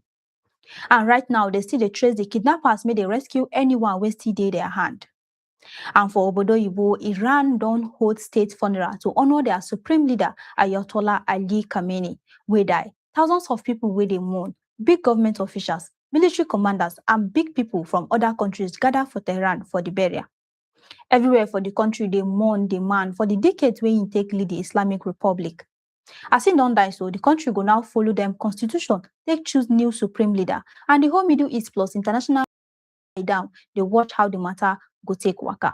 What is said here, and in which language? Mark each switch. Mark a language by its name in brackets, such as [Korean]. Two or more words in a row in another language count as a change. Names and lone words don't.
[Nigerian Pidgin] And right now, they still dey trace the kidnappers may they rescue anyone wey still dey their hand. And for Obodo Ibo, Iran don't hold state funeral to honor their supreme leader, Ayatollah Ali Khamenei, wey die. Thousands of people wey dey mourn, big government officials, military commanders, and big people from other countries gather for Tehran for the burial. Everywhere for the country, they mourn the man for the decades wey he take lead the Islamic Republic. As he don't die so, the country go now follow them constitution, take choose new supreme leader, and the whole Middle East plus international down, they watch how the matter go take waka.